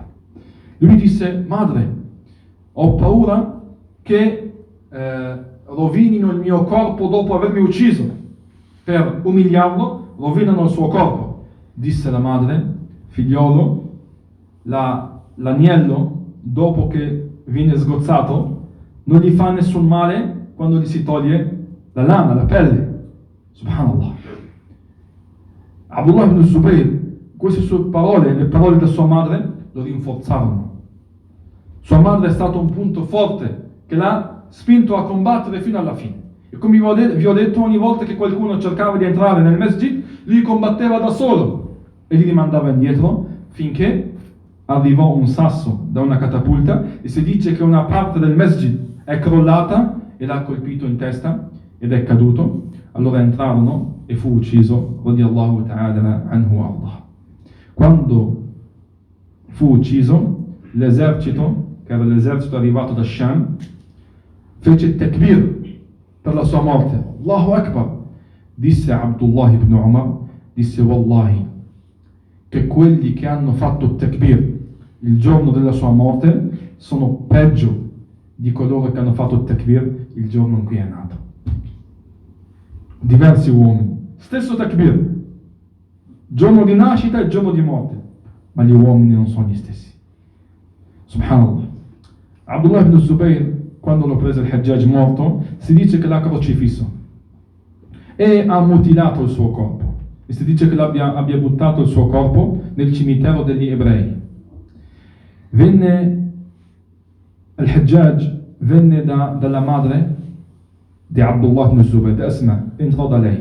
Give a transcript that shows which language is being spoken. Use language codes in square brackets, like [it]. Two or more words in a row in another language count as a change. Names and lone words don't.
[it] Lui disse: madre, ho paura che rovinino il mio corpo dopo avermi ucciso. Per umiliarlo, rovinano il suo corpo. Disse la madre: figliolo, l'agnello, dopo che viene sgozzato, non gli fa nessun male quando gli si toglie la lana, la pelle. [ar] Subhanallah. [it] Abdullah ibn Zubayr, queste sue parole, le parole della sua madre, lo rinforzarono. Sua madre è stato un punto forte che l'ha spinto a combattere fino alla fine. E come vi ho detto, ogni volta che qualcuno cercava di entrare nel masjid, lui combatteva da solo e li rimandava indietro finché arrivò un sasso da una catapulta, e si dice che una parte del masjid è crollata e l'ha colpito in testa ed è caduto. Allora entrarono e fu ucciso, [ar] radiyallahu ta'ala anhu Allah. [it] Quando fu ucciso, l'esercito, che era l'esercito arrivato da Sham, fece takbir per la sua morte. [ar] Allahu Akbar. [it] Disse Abdullah ibn Umar, disse: wallahi che quelli che hanno fatto takbir il giorno della sua morte sono peggio di coloro che hanno fatto takbir il giorno in cui è nato. Diversi uomini, stesso takbir, giorno di nascita e giorno di morte, ma gli uomini non sono gli stessi. [ar] Subhanallah. [it] Abdullah ibn Zubayr, quando lo prese il Hajjaj morto, si dice che l'ha crocifisso e ha mutilato il suo corpo, e si dice che abbia buttato il suo corpo nel cimitero degli ebrei. Venne il Hajjaj, venne dalla madre di Abdullah ibn Zubayr, da Asma, entrò da lei.